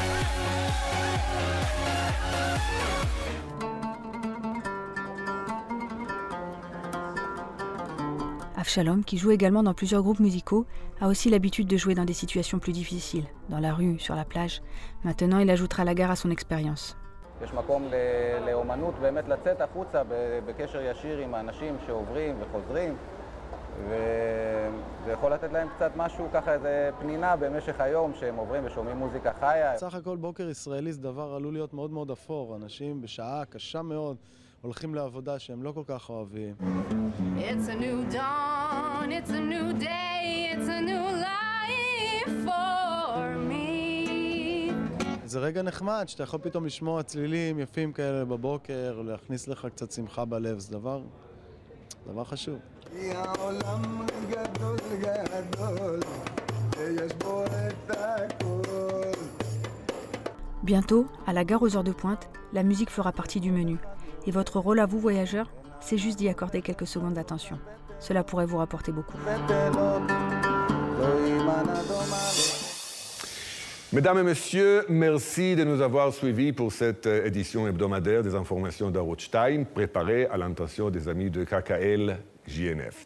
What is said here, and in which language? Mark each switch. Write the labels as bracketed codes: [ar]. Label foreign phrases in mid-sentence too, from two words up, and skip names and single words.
[fr] Avshalom, qui joue également dans plusieurs groupes musicaux, a aussi l'habitude de jouer dans des situations plus difficiles, dans la rue, sur la plage. Maintenant, il ajoutera la gare à son expérience. [he] יש מקום לאומנות באמת לצאת החוצה בקשר ישיר עם האנשים שעוברים וחוזרים וזה יכול לתת להם קצת משהו ככה איזה פנינה במשך היום שהם עוברים ושומעים מוזיקה חיה. סך הכל בוקר ישראלי זה דבר עלול להיות מאוד מאוד אפור, אנשים בשעה קשה מאוד הולכים לעבודה שהם לא כל כך אוהבים. [en] It's a new dawn, it's a new day, it's a new life for me. [he] זה רגע נחמד, שאתה יכול פתאום לשמוע צלילים יפים כאלה בבוקר, להכניס לך קצת שמחה בלב, זה דבר חשוב. העולם גדול גדול, ויש בו את הכל. [fr] Bientôt, à la gare aux heures de pointe, la musique fera partie du menu. Et votre rôle à vous, voyageurs, c'est juste d'y accorder quelques secondes d'attention. Cela pourrait vous rapporter beaucoup. Mesdames et messieurs, merci de nous avoir suivis pour cette édition hebdomadaire des informations d'Arutz Time, préparée à l'intention des amis de KKL JNF.